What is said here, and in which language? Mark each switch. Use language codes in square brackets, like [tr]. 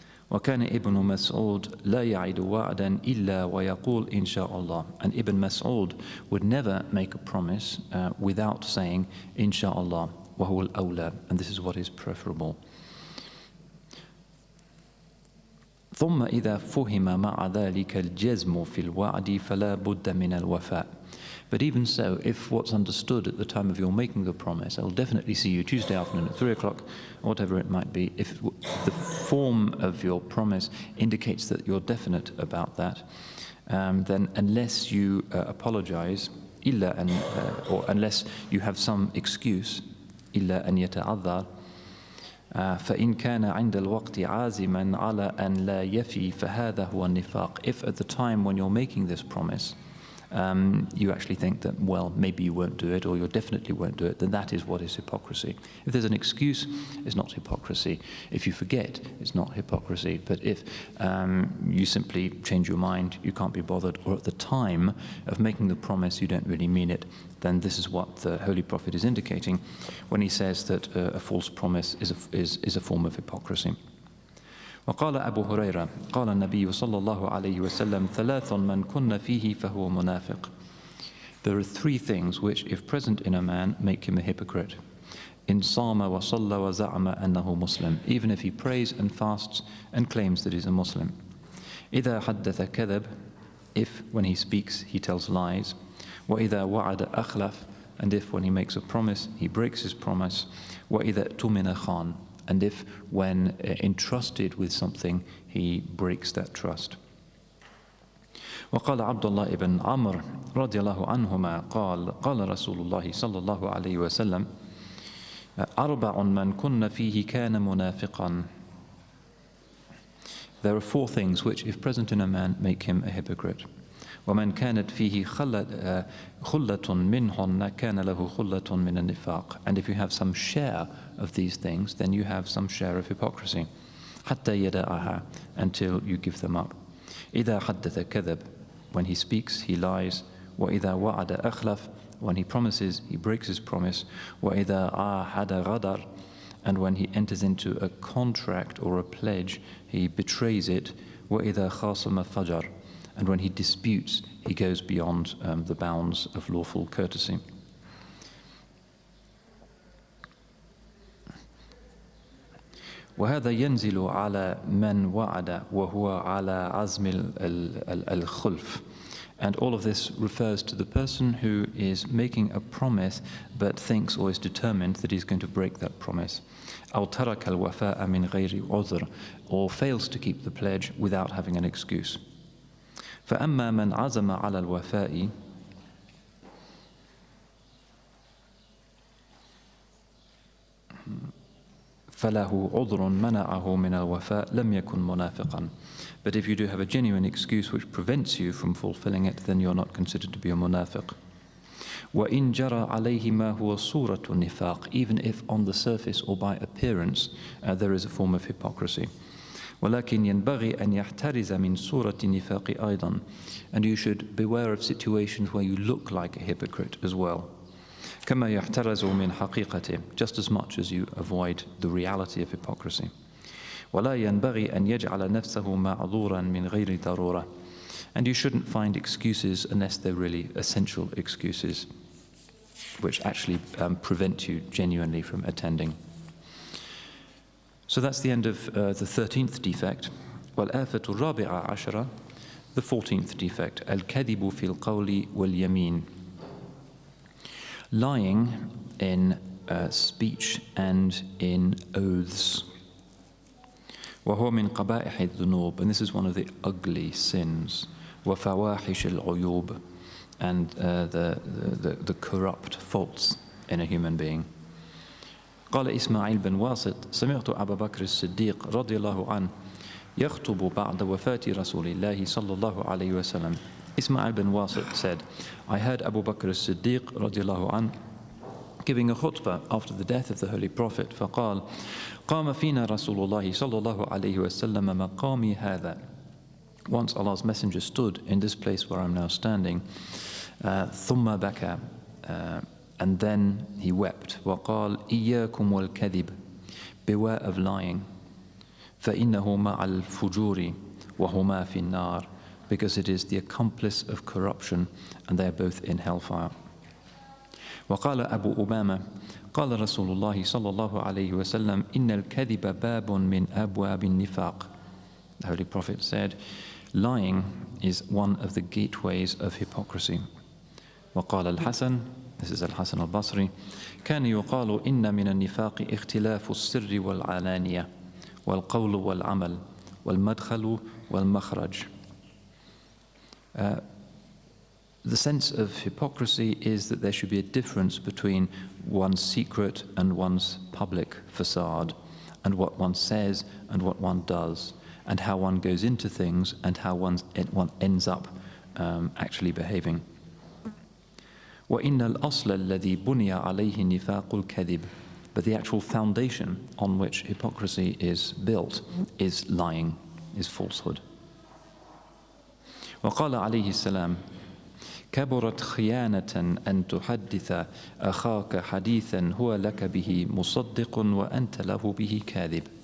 [ar] وكان ابن مسعود لا يعد وعدا إلا ويقول إن شاء الله. [en] And Ibn Mas'ud would never make a promise without saying [ar] إن شاء الله وهو الأولى, [en] and this is what is preferable. [ar] ثم إذا فهم مع ذلك الجزم في الوعد فلا بد من الوفاء. [en] But even so, if what's understood at the time of your making the promise, I will definitely see you Tuesday afternoon at 3 o'clock, or whatever it might be, if the form of your promise indicates that you're definite about that, then unless you apologize, or unless you have some excuse, [ar] إلا أن يتعذر, فإن كان عند الوقت عازما على أن لا يفي فهذا هو النفاق. [en] If at the time when you're making this promise, you actually think that, well, maybe you won't do it, or you definitely won't do it, then that is what is hypocrisy. If there's an excuse, it's not hypocrisy. If you forget, it's not hypocrisy. But if you simply change your mind, you can't be bothered, or at the time of making the promise you don't really mean it, then this is what the Holy Prophet is indicating when he says that a false promise is a form of hypocrisy. [ar] وقال أبو هريرة قال النبي صلى الله عليه وسلم ثلاث من كن فيه فهو منافق. [en] There are three things which, if present in a man, make him a hypocrite. [ar] إن صام وصلى وزعم أنه مسلم. [en] Even if he prays and fasts and claims that he's a Muslim. [ar] إذا حدث كذب. [en] If when he speaks he tells lies. [ar] وإذا وعد أخلف. [en] And if when he makes a promise he breaks his promise. [ar] وإذا اؤتمن خان. [en] And if, when entrusted with something, he breaks that trust. [ar] وقال عبد الله بن عمرو رضي الله عنهما قال رسول الله صلى الله عليه وسلم أربع من كن فيه كان منافقا. [en] There are four things which, if present in a man, make him a hypocrite. [ar] ومن كانت فيه خلة منهن كان له خلة من النفاق. [en] And if you have some share of these things, then you have some share of hypocrisy. [ar] حتى يدعها, [en] until you give them up. [ar] إذا حدث كذب. [en] When he speaks, he lies. [ar] وإذا وعد أخلف. [en] When he promises, he breaks his promise. [ar] وإذا عاهد غدر. [en] And when he enters into a contract or a pledge, he betrays it. [ar] وإذا خاصم فجر. [en] And when he disputes, he goes beyond the bounds of lawful courtesy. [ar] وهذا ينزل على من وعد وهو على عزم الخلف. [en] And all of this refers to the person who is making a promise but thinks or is determined that he's going to break that promise. [ar] أو ترك الوفاء من غير عذر, [en] or fails to keep the pledge without having an excuse. [ar] فأما من عزم على الوفاء فله عذر منعه من الوفاء لم يكن منافقا. [en] But if you do have a genuine excuse which prevents you from fulfilling it, then you're not considered to be a munafiq. [ar] وإن جرى عليه ما هو صورة النفاق. [en] Even if on the surface or by appearance there is a form of hypocrisy. [ar] ولكن ينبغي أن يحترز من صورة النفاق أيضا. [en] And you should beware of situations where you look like a hypocrite as well. [ar] كما يحترز من حقيقته, [en] just as much as you avoid the reality of hypocrisy. [ar] ولا ينبغي أن يجعل نفسه معذورا من غير ضرورة. [en] And you shouldn't find excuses unless they're really essential excuses which actually prevent you genuinely from attending. So that's the end of the 13th defect. [ar] والآفة الرابعة عشرة, [en] the 14th defect, [ar] الكذب في القول واليمين. [en] Lying in speech and in oaths. [ar] وهو من قبائح الذنوب, [en] and this is one of the ugly sins. [ar] وفواحش العيوب, [en] and the corrupt faults in a human being. [ar] قال إسماعيل بن واسط سمعت أبا بكر الصديق رضي الله عنه يخطب بعد وفاة رسول الله صلى الله عليه وسلم. [en] Ismail bin Wasit said, I heard Abu Bakr as-Siddiq [ar] رضي الله عنه [en] giving a khutbah after the death of the Holy Prophet. [ar] فقال قام فينا رسول الله صلى الله عليه وسلم مقامي هذا. [en] Once Allah's Messenger stood in this place where I'm now standing. [ar] ثم بكى, [en] and then he wept. [ar] وقال إياكم والكذب, [en] beware of lying. [ar] فإنه مع الفجور وهما في النار, [en] because it is the accomplice of corruption and they are both in hellfire. [ar] وقال أبو أمامة قال رسول الله صلى الله عليه وسلم إن الكذب باب من أبواب النفاق. [en] The Holy Prophet said, lying is one of the gateways of hypocrisy. [ar] وقال الحسن, [en] this is Al-Hasan al-Basri, [ar] كان يقال إن من النفاق اختلاف السر والعلانية والقول والعمل والمدخل والمخرج. [en] The sense of hypocrisy is that there should be a difference between one's secret and one's public facade, and what one says and what one does, and how one goes into things and how one ends up actually behaving. [ar] وَإِنَّ الْأَصْلَ الَّذِي بُنِيَ عَلَيْهِ نِفَاقُ الْكَذِبِ. [en] But the actual foundation on which hypocrisy is built is lying, is falsehood. [ar] وقال عليه السلام كبرت خيانة أن تحدث أخاك حديثا هو لك به مصدق وأنت له به كاذب.